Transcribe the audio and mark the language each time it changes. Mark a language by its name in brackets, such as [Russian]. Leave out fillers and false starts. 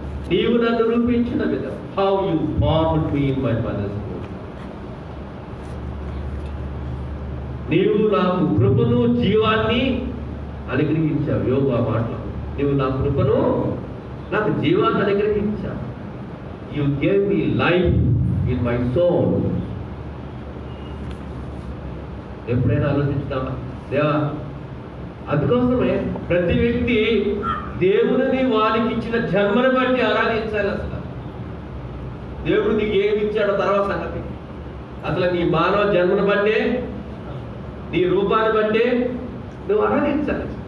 [Telugu] నీవు నన్ను రూపించిన విధం. [English] How you formed me in my mother's womb. [Telugu] నీవు నాకు కృపను జీవాన్ని అనుగ్రహించావు. యోగు ఆ మాటలో నీవు నా కృపను నాకు జీవాన్ని అనుగ్రహించావు. [English] You gave me life in my soul. [Telugu] ఎప్పుడైనా ఆలోచించుతామా? దేవా అందుకోసమే ప్రతి వ్యక్తి దేవుడిని వారికి ఇచ్చిన జన్మను బట్టి ఆరాధించాలి. అసలు దేవుడు నీకు ఏమి ఇచ్చాడో తర్వాత సంగతి. అసలు నీ మానవ జన్మను బట్టే, నీ రూపాన్ని బట్టే నువ్వు ఆరాధించాలి.